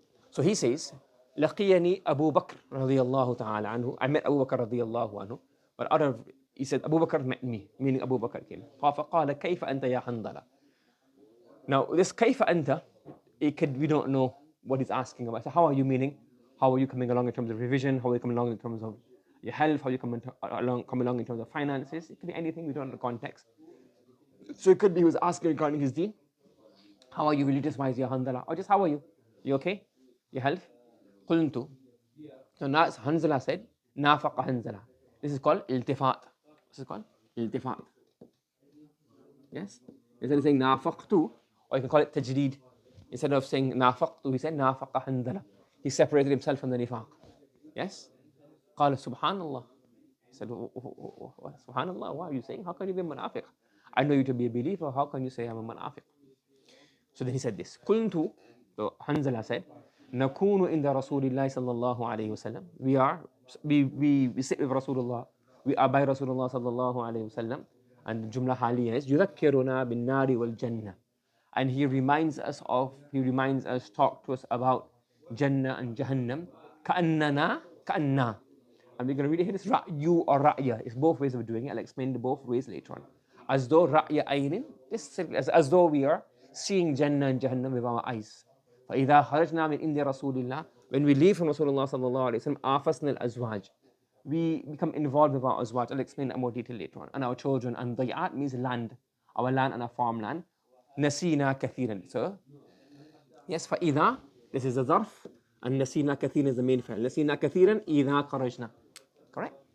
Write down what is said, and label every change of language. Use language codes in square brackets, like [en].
[en] So he says, [ar] لقيني أبو بكر رضي الله تعالى عنه. [en] I met Abu Bakr [ar] رضي الله عنه. [en] But he said, Abu Bakr met me, meaning Abu Bakr came. [ar] فقال كيف أنت يا حنظلة. [en] Now this [ar] كيف أنت, [en] we don't know what he's asking about. So how are you, meaning? How are you coming along in terms of revision? How are you coming along in terms of your health? How are you coming along in terms of finances? It could be anything, we don't know the context. So it could be he was asking regarding his deen. How are you religious-wise, ya Hanzala? Or just how are you? You okay? Your health? قلت. So now Hanzala said, [ar] نافق حنظلة. [en] This is called iltifat. This is called iltifat. Yes? Instead of saying نافقت, or you can call it tajdeed. Instead of saying نافقت, he said [ar] نافق حنظلة. [en] He separated himself from the nifaq. Yes? [ar] قال سبحان الله. [en] He said, Subhanallah, what are you saying? How can you be a munafiq? I know you to be a believer. How can you say I'm a munafiq? So then he said this. [ar] قلت, [en] so Hanzala said, [ar] نكون عند رسول الله صلى الله عليه وسلم. [en] We sit with Rasulullah. We are by Rasulullah [ar] صلى الله عليه وسلم. [en] And the jumla haliya is [ar] يذكرنا بالنار والجنة. [en] And he reminds us, talk to us about Jannah and Jahannam. [ar] كأننا. [en] And we're going to read it here. It's ra'yu or ra'ya. It's both ways of doing it. I'll explain the both ways later on. As though ra'ya aynin. As though we are seeing Jannah and Jahannam with our eyes. [ar] فإذا خرجنا من عند رسول الله. [en] When we leave from Rasulullah sallallahu alayhi wa sallam, [ar] آفسنا الأزواج. [en] We become involved with our azwaj. I'll explain that more detail later on. And our children. And day'at means land. Our land and our farmland. [ar] نسينا كثيرا. [en] So, yes, فإذا, this is the zarf. And [ar] نسينا كثيرا [en] is the main fa'il. [ar] نسينا كثيرا إذا خرجنا. [en] Correct?